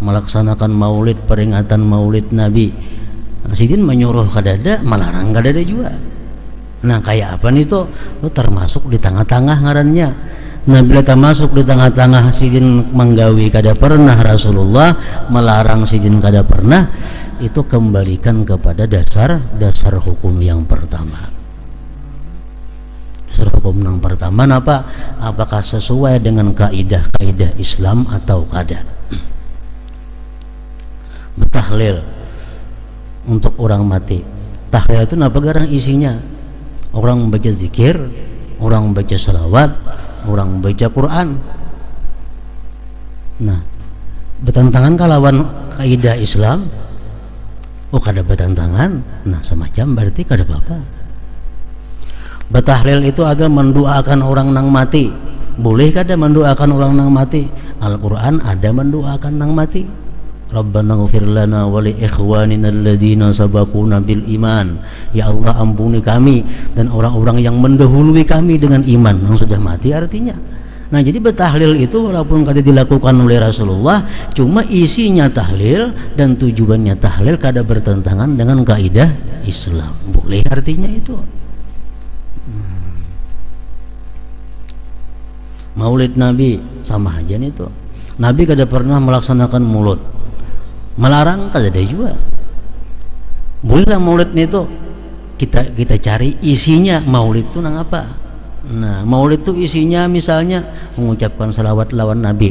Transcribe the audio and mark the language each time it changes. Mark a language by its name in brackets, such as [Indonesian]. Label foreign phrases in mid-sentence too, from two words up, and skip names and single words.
[Banjar] melaksanakan maulid, peringatan maulid Nabi. Sidin menyuruh kadada, melarang kadada juga. Nah kayak apa nih tuh? Itu termasuk di tengah-tengah ngarannya. Nah bila termasuk di tengah-tengah sidin menggawi kada pernah, Rasulullah melarang sidin kada pernah, itu kembalikan kepada dasar hukum yang pertama. Dasar hukum yang pertama apa? Apakah sesuai dengan kaidah-kaidah Islam atau kada? Tahlil untuk orang mati. Tahlil itu apa garang isinya? Orang baca zikir, orang baca salawat, orang baca Quran. Nah, bertentangan kalawan kaidah Islam. Oh kada bertentangan. Nah semacam berarti kada apa-apa. Bertahlil itu ada mendoakan orang nang mati. Boleh kada mendoakan orang nang mati? Al-Quran ada mendoakan nang mati. [Arabic] ربنا اغفر لنا ولإخواننا الذين سبقونا بالإيمان. [Indonesian] Ya Allah ampuni kami dan orang-orang yang mendahului kami dengan iman, yang sudah mati artinya. [Banjar] Nah jadi bertahlil itu walaupun kada dilakukan oleh Rasulullah, cuma isinya tahlil dan tujuannya tahlil kada bertentangan dengan kaidah Islam. Boleh artinya itu. Maulid Nabi sama aja nih tuh. Nabi kada pernah melaksanakan maulid. Melarang kada ada juga. Bolehlah maulid itu kita cari isinya maulid itu nang apa. Nah maulid itu isinya misalnya mengucapkan salawat lawan Nabi.